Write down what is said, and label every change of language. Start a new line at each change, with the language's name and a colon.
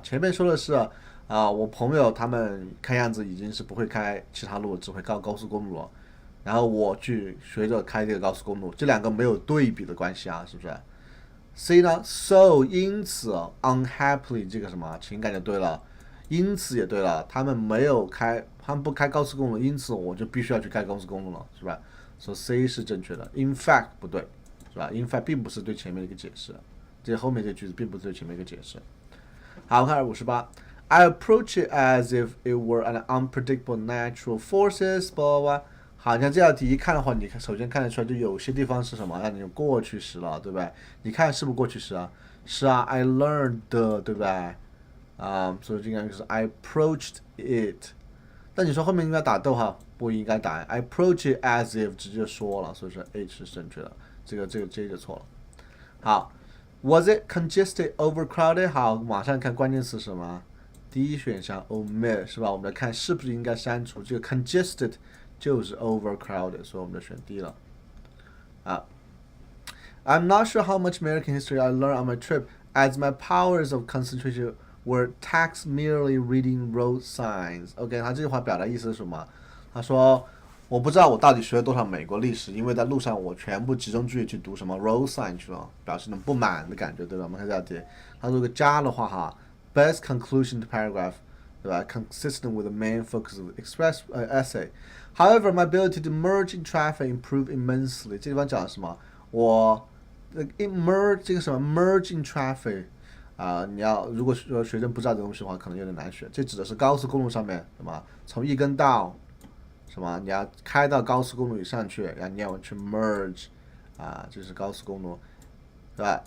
Chinese: 前面说的是我朋友他们看样子已经是不会开其他路，只会开高速公路了，然后我去学着开这个高速公路，这两个没有对比的关系啊，是不是 ？C 呢 ？So 因此 unhappily 这个什么情感就对了，因此也对了，他们不开高速公路，因此我就必须要去开高速公路了，是吧？所以 C 是正确的 ， in fact 不对。是吧 ？In fact 并不是对前面的一个解释，这后面这句子并不是对前面一个解释。好，我看58。
English: I approach it as if it were an unpredictable natural forces， blah blah blah。
Chinese: 好，你看这道题一看的话，你首先看得出来，就有些地方是什么，让你用过去时了，对不对？你看是不是过去时啊？是啊 ， I learned，对不对？所以这个就是 I approached it。但你说后面应该打逗号，不应该打 I approach it as if 直接说了，所以说 H 是正确的。这个 J 就错了。好 ， Was it congested, overcrowded？好，马上看关键词是什么？第一选项 omit 是吧？我们来看是不是应该删除这个 congested 就是 overcrowded， 所以我们就选 D 了。
English: I'm not sure how much American history I learned on my trip, as my powers of concentration were taxed merely reading road signs.
Chinese: OK， 他这句话表达意思是什么？他说。我不知道我到底学了多少美国历史，因为在路上我全部集中注意去读什么 road sign 去了，表示那种不满的感觉，对吧？我们看这道题，它如果加的话哈 ， best conclusion to paragraph，
English: 对吧 ？Consistent with the main focus of the express essay. However, my ability to merge in traffic improved immensely.
Chinese: 这地方讲的什么？我merge 这个什么 merge in traffic 你要如果说学生不知道这东西的话，可能有点难学。这指的是高速公路上面，什么从一根道什么你要开到高速公路以上去，然后你要去 merge 这是高速公路，对吧？